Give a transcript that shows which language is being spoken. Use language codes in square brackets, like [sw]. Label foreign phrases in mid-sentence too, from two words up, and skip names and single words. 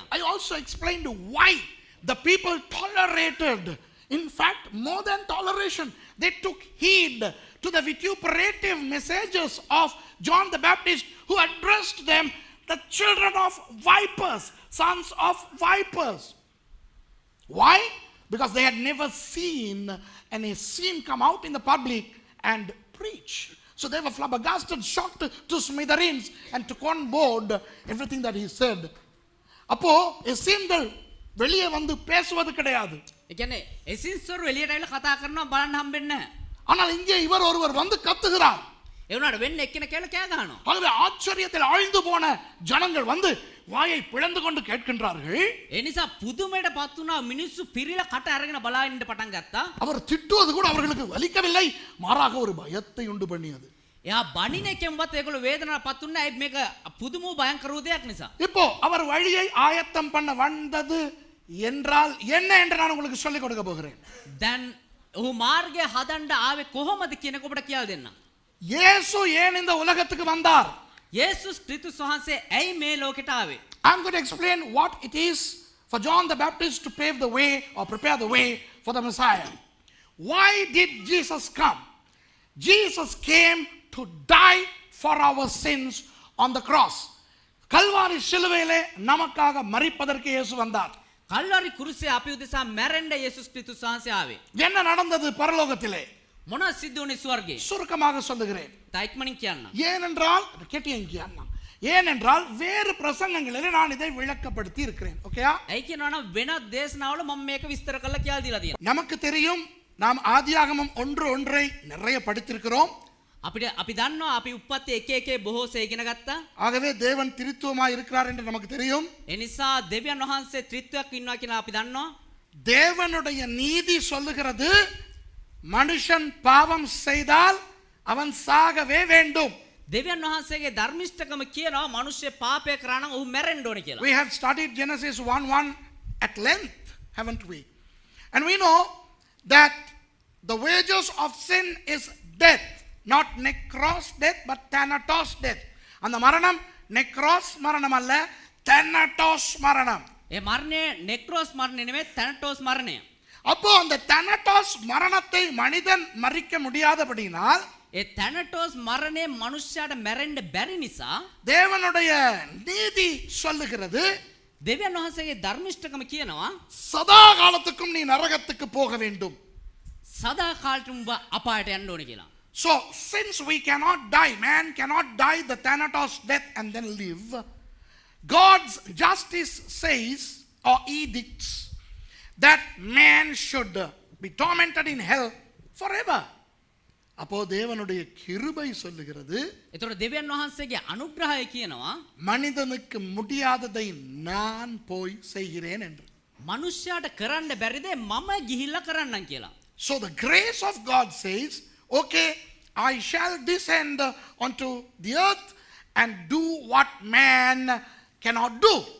[en] I also explained why the people tolerated. In fact, more than toleration, they took heed to the vituperative messages of John the Baptist, who addressed them the children of vipers, sons of vipers. Why? Because they had never seen any scene come out in the public and preach. So they were flabbergasted, shocked to smithereens, and took on board everything that he said. [ta] அப்போ எசேம்கள் வெளியே வந்து பேசுவது கிடையாது. [si] ඒ කියන්නේ එසින්ස්වරු එළියට ඇවිල්ලා කතා කරනවා බලන්න හම්බෙන්නේ නැහැ. [ta] ஆனால் இங்கே இவர் ஒருவர் வந்து கத்துகிறார். [si] ඒ වුණාට වෙන්නේ එක්කෙනෙක් කියලා කෑ ගහනවා. [ta] ஆகவே ஆச்சரியத்தில் ஆழ்ந்து போன ஜனங்கள் வந்து வாயை பிளந்து கொண்டு கேட்கின்றார்கள். [si] ඒ නිසා පුදුමයටපත් වුණා මිනිස්සු පිරිලා කට අරගෙන බලාගෙන ඉන්න පටන් ගත්තා. [ta] அவர் திட்டுவது கூட அவர்களுக்கு வலிக்கவில்லை, மாறாக ஒரு பயத்தை உண்டு பண்ணியது. [si] එයා බණින එකෙන්වත් ඒගොල්ලෝ වේදනාවටපත් වුණා. ඒ මේක පුදුම භයංකර දෙයක් නිසා. [ta] இப்போ அவர் வழியை ஆயத்தம் பண்ண வந்தது என்றால் என்ன என்று நான் உங்களுக்கு சொல்லிக் கொடுக்க போகிறேன். [si] දැන් ඔහු මාර්ගය හදන්න ආවේ කොහොමද කියන එක ඔබට කියලා දෙන්නම්. [ta] இயேசு ஏன் இந்த உலகத்துக்கு வந்தார்? [si] යේසුස් ක්‍රිස්තුස් වහන්සේ ඇයි මේ ලෝකෙට ආවේ? [en] I'm going to explain what it is for John the Baptist to pave the way or prepare the way for the Messiah. Why did Jesus come? Jesus came to die for our sins on the cross. [ta] கல்வாரி சிலுவையிலே நமக்காக மரிப்பதற்கு இயேசு வந்தார். [si] කල්වාරි කුරුසේ අපි උදෙසා මැරෙන්න යේසුස් ක්‍රිස්තුස් වහන්සේ ආවේ. [ta] என்ன நடந்தது பரலோகத்திலே? [si] මොනවද සිද්ධ වුනේ ස්වර්ගයේ? [ta] சுருக்கமாக சொல்லுகிறேன். [si] තායික්මනින් කියන්න. [ta] ஏனென்றால் கேட்டியங்க அண்ணா, ஏனென்றால் வேறு பிரசங்கங்களிலே நான் இதை விளக்கப்படுத்தி இருக்கிறேன். ஓகேயா? [si] ඇයි කියනවනම් වෙනත් දේශනාවල මම මේක විස්තර කරලා කියලා දීලා තියෙනවා. [ta] நமக்கு தெரியும், நாம் ஆதியாகமம் 1:1 நிறைய படித்திருக்கிறோம். [si] අපි දන්නවා අපි උප්පත්ති එක එකේ බොහෝසේ ඉගෙන ගත්තා. [ta] ஆகவே தேவன் திரித்துவமாய் இருக்கிறார் என்று நமக்கு தெரியும். [si] ඒ නිසා දෙවියන් වහන්සේ ත්‍රිත්වයක් ඉන්නවා කියලා අපි දන්නවා. [ta] தேவனுடைய நீதி சொல்லுகிறது மனுஷன் பாவம் செய்தால் அவன் சாகவே வேண்டும். [si] දෙවියන් වහන්සේගේ ධර්මිෂ්ඨකම කියනවා මිනිස්සු පාපය කරා නම් ඔහු මැරෙන්න ඕනේ කියලා. [en] We have studied Genesis 1:1 at length, haven't we? And we know that the wages of sin is death, not necros death but thanatos death. [ta] அந்த மரணம் நெக்ரோஸ் மரணம் அல்ல, thanatos மரணம். [si] ඒ මරණය නෙක්‍රෝස් මරණය නෙමෙයි තැනටෝස් මරණය. [ta] அப்போ அந்த thanatos மரணத்தை மனிதன் மறிக்க முடியாதபடினால் [si] ඒ තැනටෝස් මරණය මනුෂ්‍යයාට මැරෙන්න බැරි නිසා [ta] தேவனுடைய நீதி சொல்லுகிறது [si] දෙවියන් වහන්සේගේ ධර්මිෂ්ඨකම කියනවා [ta] சதா காலத்துக்கும் நீ நரகத்துக்கு போக வேண்டும். [si] සදා කාලෙට උඹ අපායට යන්න ඕනේ කියලා. [en] So since we cannot die, man cannot die the thanatos death and then live, God's justice says or edicts that man should be tormented in hell forever. [ta] அப்போ தேவனுடைய கிருபை சொல்லுகிறது [si] ඒතකොට දෙවියන් වහන්සේගේ අනුග්‍රහය කියනවා [ta] மனிதனுக்கு முடியாததை நான் போய் செய்கிறேன் என்று. [si] මනුෂ්‍යයාට කරන්න බැරි දේ මම ගිහිල්ලා කරන්නම් කියලා. [en] So the grace of God says, okay, I shall descend onto the earth and do what man cannot do.